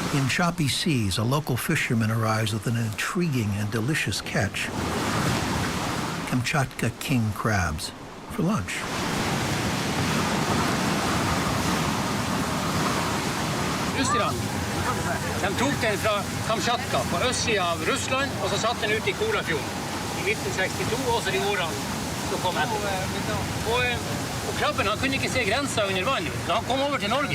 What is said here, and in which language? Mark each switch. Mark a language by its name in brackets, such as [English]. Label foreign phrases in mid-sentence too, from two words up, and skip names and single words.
[English] choppy seas, a local fisherman arrives with an intriguing and delicious catch: Kamchatka king crabs for lunch. [Norwegian] Russerne, de tok den fra Kamchatka på østsiden av Russland, og så satt den ut I Kolafjorden I 1962, også de årene som kom etter. Og krabben, han kunne ikke se grenser under vann, så han kom over til Norge.